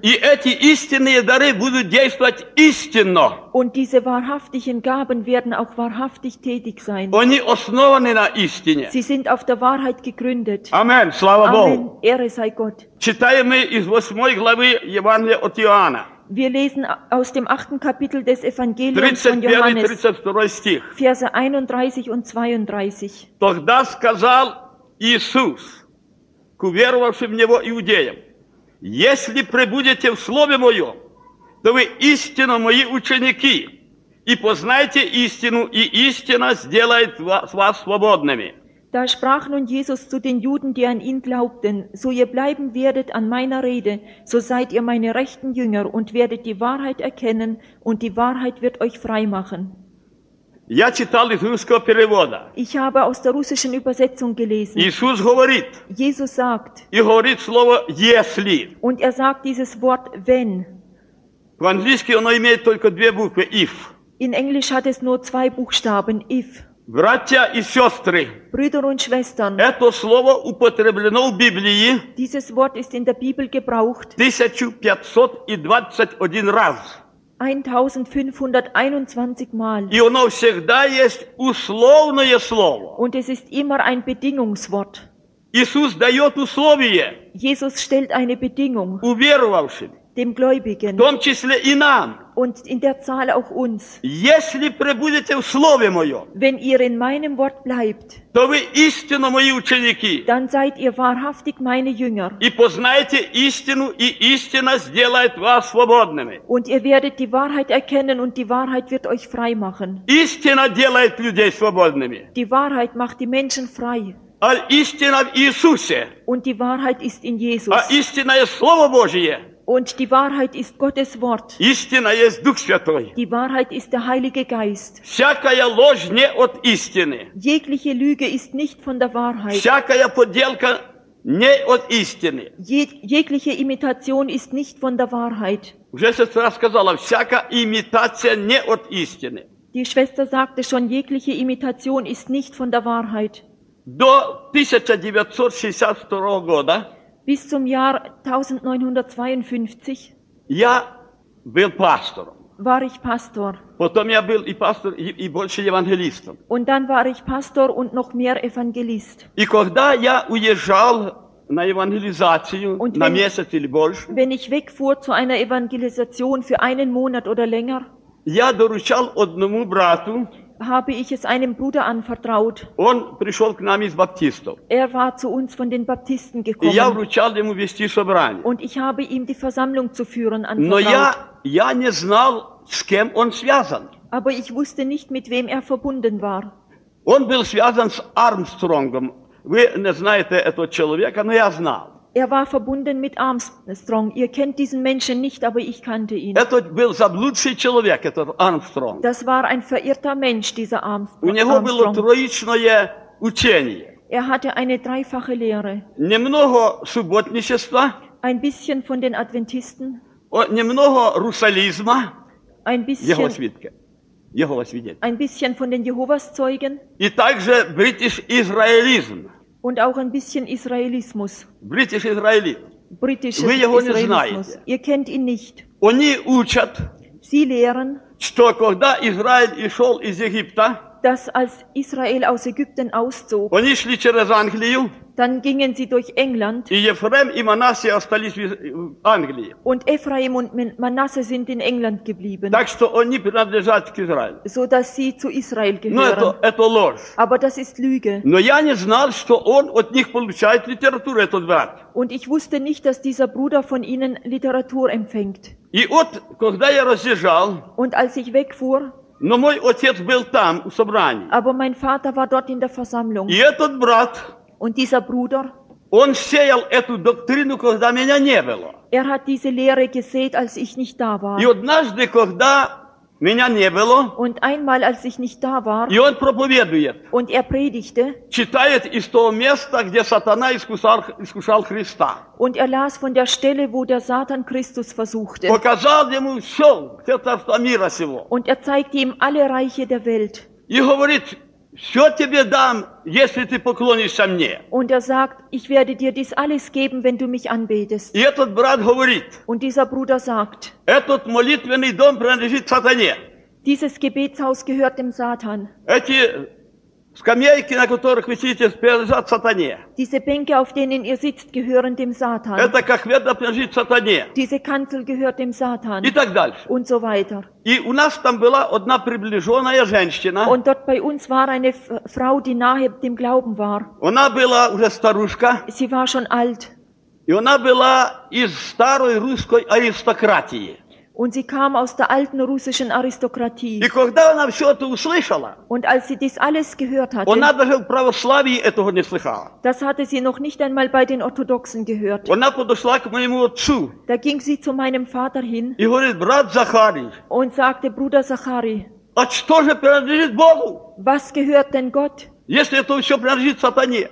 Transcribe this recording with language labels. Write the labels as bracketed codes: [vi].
[ru] И эти истинные дары будут действовать истинно. [de] Und diese wahrhaftigen Gaben werden auch wahrhaftig tätig sein. [ru] Они основаны на истине. [de] Sie sind auf der Wahrheit gegründet. [ru] Amen. Слава Богу. [de] Ehre sei Gott. [ru] Читаем мы из 8 главы Евангелия от Иоанна. [de] Wir lesen aus dem 8. Kapitel des Evangeliums von Johannes. [ru] 31-32 стих. [de] Verse 31 und 32. [ru] Тогда сказал Иисус к уверовавшим в Него иудеям, «Если пребудете в Слове Моем, то вы истинно Мои ученики, и познайте истину, и истина сделает вас свободными». [de] Da sprach nun Jesus zu den Juden, die an ihn glaubten, so ihr bleiben werdet an meiner Rede, so seid ihr meine rechten Jünger und werdet die Wahrheit erkennen und die Wahrheit wird euch frei machen. Ich habe aus der russischen Übersetzung gelesen. [ru] Jesus, говорит, [de] Jesus sagt, [ru] и говорит слово, если. [de] Und er sagt dieses Wort, wenn. [ru] В английский оно имеет только две буквы, if. [de] In Englisch hat es nur zwei Buchstaben, if. [ru] Братья и сестры, [de] Brüder und Schwestern, [ru] это слово употреблено в Библии [de] dieses Wort ist in der Bibel gebraucht, [ru] 1521 раз. [de] 1521 Mal. [ru] И оно всегда есть условное слово. [de] Und es ist immer ein Bedingungswort. [ru] Иисус дает условие. [de] Jesus stellt eine Bedingung. [ru] Уверовавшим. [de] Dem Gläubigen. [ru] В том числе и нам. [de] Und in der Zahl auch uns. [ru] Если пребудете в Слове Моем. [de] Wenn ihr in meinem Wort bleibt. [ru] То вы истинно мои ученики. [de] Dann seid ihr wahrhaftig meine Jünger. [ru] И познаете истину, и истина сделает вас свободными. [de] Und ihr werdet die Wahrheit erkennen und die Wahrheit wird euch frei machen. [ru] Истина делает людей свободными. [de] Die Wahrheit macht die Menschen frei. [ru] А истина в Иисусе. [de] Und die Wahrheit ist in Jesus. [ru] А истинное Слово Божие. [de] Und die Wahrheit ist Gottes Wort. [ru] Истина есть Дух Святой. [de] Die Wahrheit ist der Heilige Geist. [ru] Всякая ложь не от истины. [de] Jegliche Lüge ist nicht von der Wahrheit. [ru] Всякая подделка не от истины. [de] Jegliche Imitation ist nicht von der Wahrheit. [ru] Уже сестра сказала, всякая имитация не от истины. [de] Die Schwester sagte schon, jegliche Imitation ist nicht von der Wahrheit. [ru] До 1962 года. [de] Bis zum Jahr 1952 [ru] я был пастором. [de] War ich Pastor. [ru] Потом я был и пастор, и больше евангелистом. [de] Und dann war ich Pastor und noch mehr Evangelist. [ru] И когда я уезжал на евангелизацию und на месяц или больше, [de] wenn ich wegfuhr zu einer Evangelisation für einen Monat oder länger, [ru] я доручал одному брату, [de] habe ich es einem Bruder anvertraut. [ru] Он пришел к нам из баптистов. [de] Er war zu uns von den Baptisten gekommen. [ru] Я вручал ему вести собрание. [de] Und ich habe ihm die Versammlung zu führen anvertraut. [ru] Но я не знал, с кем он связан. [de] Aber ich wusste nicht, mit wem er verbunden war. [ru] Он был связан с Армстронгом. Вы не знаете этого человека, но я знал. [de] Er war verbunden mit Armstrong. Ihr kennt diesen Menschen nicht, aber ich kannte ihn. [ru] Это был заблудший человек, этот Армстронг. [de] Das war ein verirrter Mensch, dieser Armstrong. [ru] У него было троичное учение. [de] Er hatte eine dreifache Lehre. [ru] Немного субботничества. [de] Ein bisschen von den Adventisten. [ru] Немного русализма. [de] Ein bisschen. [ru] Его свидетель. Его свидетель. [de] Ein bisschen von den Jehovaszeugen. [ru] И также Бритиш-Израилизм. [de] Und auch ein bisschen Israelismus. Britisch Israelismus. Britisches [ru] Вы его [de] Israelismus. [ru] Не знаете. [de] Ihr kennt ihn nicht. [ru] Они учат, [de] Sie lehren, [ru] что когда Израиль ушел из Египта, [de] dass als Israel aus Ägypten auszog, [ru] они шли через Англию, [de] dann gingen sie durch England, [ru] и Ефрем и Манасе остались в Англии. [de] Und Ephraim und Manasse sind in England geblieben. [ru] Так что они принадлежат к Израилю. [de] So dass sie zu Israel gehören. [ru] Но это ложь. [de] Aber das ist Lüge. [ru] Но я не знал, что он от них получает литературу, этот брат. [de] Und ich wusste nicht, dass dieser Bruder von ihnen Literatur empfängt. [ru] И вот, когда я разъезжал, [de] und als ich wegfuhr, [ru] но мой отец был там, у собрании. [de] Aber mein Vater war dort in der Versammlung. [ru] И этот брат, [de] und dieser Bruder, [ru] он сеял эту доктрину, когда меня не было. [de] Er hat diese Lehre gesät, als ich nicht da war. [ru] И однажды, когда меня не было, [de] und einmal, als ich nicht da war, [ru] и он проповедует, [de] und er predigte, [ru] читает из того места, где Сатана искушал Христа. [de] Und er las von der Stelle, wo der Satan Christus versuchte. [ru] Показал ему все, все царство мира сего. [de] Und er zeigte ihm alle Reiche der Welt. [ru] И говорит, все тебе дам, если ты поклонишься мне. [de] Und er sagt, ich werde dir dies alles geben, wenn du mich anbetest. [ru] И этот брат говорит, [de] und dieser Bruder sagt, [ru] этот молитвенный дом принадлежит Сатане. [de] Dieses Gebetshaus gehört dem Satan. [ru] Эти скамейки, на которых вы сидите, принадлежат Сатане. [de] Diese Bänke, auf denen ihr sitzt, gehören dem Satan. [ru] Это кахведа принадлежит Сатане. [de] Diese Kanzel gehört dem Satan. [ru] И так дальше. [de] Und so weiter. [ru] И у нас там была одна приближенная женщина. [de] Und dort bei uns war eine Frau, die nahe dem Glauben war. [ru] Она была уже старушка. [de] Sie war schon alt. [ru] И она была из старой русской аристократии. [de] Und sie kam aus der alten russischen Aristokratie. [ru] И когда она все это услышала, [de] und als sie dies alles gehört hatte, [ru] она даже в православии этого не слыхала. [de] Das hatte sie noch nicht einmal bei den Orthodoxen gehört. [ru] Она подошла к моему отцу. [de] Da ging sie zu meinem Vater hin. [ru] И говорит, брат Захарий. [de] Und sagte, Bruder Захарий. [ru] А что же принадлежит Богу? [de] Was gehört denn Gott? [ru] Если это все принадлежит Сатане.